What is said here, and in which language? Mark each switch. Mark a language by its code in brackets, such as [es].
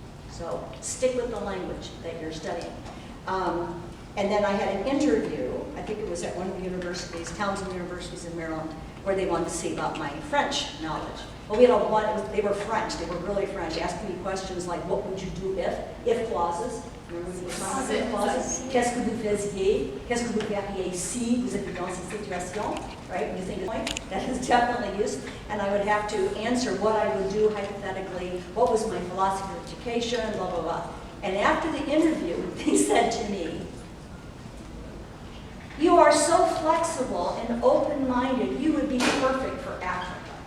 [en] So stick with the language that you're studying. And then I had an interview, I think it was at one of the universities, Townsend universities in Maryland, where they wanted to see about my French knowledge. Well, we had they were French, they were really French, asking me questions like, what would you do if clauses? Remember we were talking about if clauses? [fr] Qu'est-ce que vous faisiez? Qu'est-ce que vous feriez si vous êtes dans cette situation? [en] Right, when you think of point, that is definitely used. And I would have to answer what I would do hypothetically, what was my philosophy of education, blah, blah, blah. And after the interview, they said to me, you are so flexible and open-minded, you would be perfect for Africa.